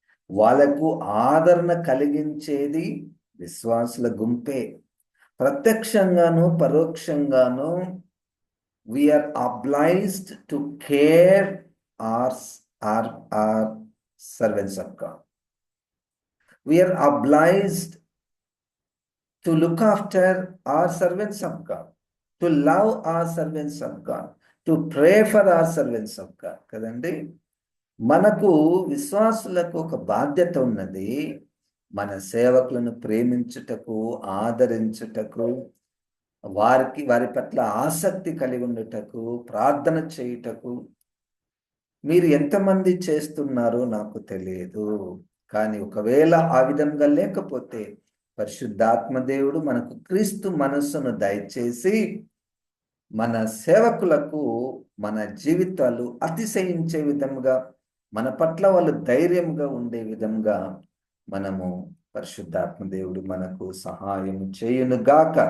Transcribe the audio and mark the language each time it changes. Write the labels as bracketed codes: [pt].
[te] వాళ్ళకు ఆదరణ కలిగించేది విశ్వాసుల గుంపే. ప్రత్యక్షంగాను పరోక్షంగాను [en] We are obliged to care our servants of God. We are obliged to look after our servants of God, to love our servants of God, to pray for our servants of God. [te] కదండి. మనకు విశ్వాసులకు ఒక బాధ్యత ఉన్నది. మన సేవకులను ప్రేమించుటకు, ఆదరించుటకు, వారి పట్ల ఆసక్తి కలిగి ఉండుటకు, ప్రార్థన చేయుటకు. మీరు ఎంతమంది చేస్తున్నారో నాకు తెలియదు. కానీ ఒకవేళ ఆ విధంగా లేకపోతే పరిశుద్ధాత్మ దేవుడు మనకు క్రీస్తు మనస్సును దయచేసి మన సేవకులకు మన జీవితాలు అతిశయించే విధంగా, మన పట్ల వాళ్ళు ధైర్యంగా ఉండే విధంగా మనము పరిశుద్ధాత్మ దేవుడు మనకు సహాయం చేయునుగాక.